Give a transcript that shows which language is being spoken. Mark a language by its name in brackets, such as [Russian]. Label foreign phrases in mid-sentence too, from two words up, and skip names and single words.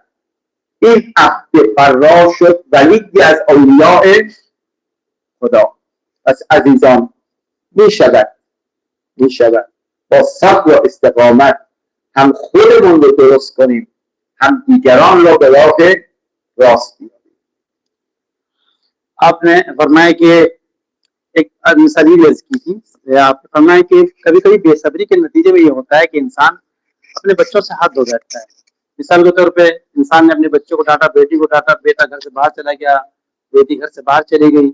[Persian] این عبد فرار شد ولی از اولیاء خدا. پس عزیزان می شود با صبر و استقامت هم خودمون رو درست کنیم، هم دیگران رو به راه راست بیاریم. [Urdu] آپ نے فرمایا کہ ایک مثالی عرض کی تھی، آپ نے فرمایا کہ کبھی کبھی بے صبری کے نتیجے میں یہ ہوتا ہے کہ انسان اپنے بچوں سے حد ہو جاتا ہے. مثال کے طور پہ انسان نے اپنے بچوں کو ڈانٹا، بیٹی کو ڈانٹا، بیٹا گھر سے باہر چلا گیا، بیٹی گھر سے باہر چلی گئی.